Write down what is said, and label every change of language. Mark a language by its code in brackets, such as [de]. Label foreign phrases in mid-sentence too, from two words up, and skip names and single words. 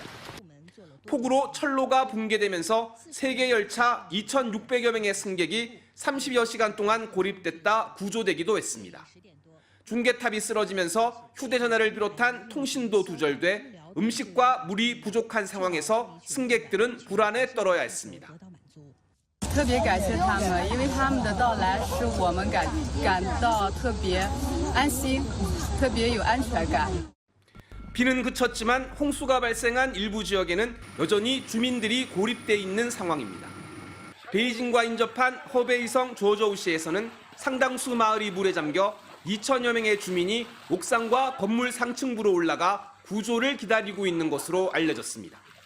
[ko] 폭우로 철로가 붕괴되면서 세계 열차 2,600여 명의 승객이 30여 시간 동안 고립됐다 구조되기도 했습니다. 중계탑이 쓰러지면서 휴대전화를 비롯한 通信도 두절돼 음식과 물이 부족한 상황에서 승객들은 불안에 떨어야 했습니다. [zh] 特别感谢他们，因为他们的到来使我们感到特别安心，特别有安全感。 [ko] 비는 그쳤지만 홍수가 발생한 일부 지역에는 여전히 주민들이 고립돼 있는 상황입니다. 베이징과 인접한 허베이성 조저우시에서는 상당수 마을이 물에 잠겨 2천여 명의 주민이 옥상과 건물 상층부로 올라가 구조를 기다리고 있는 것으로 알려졌습니다.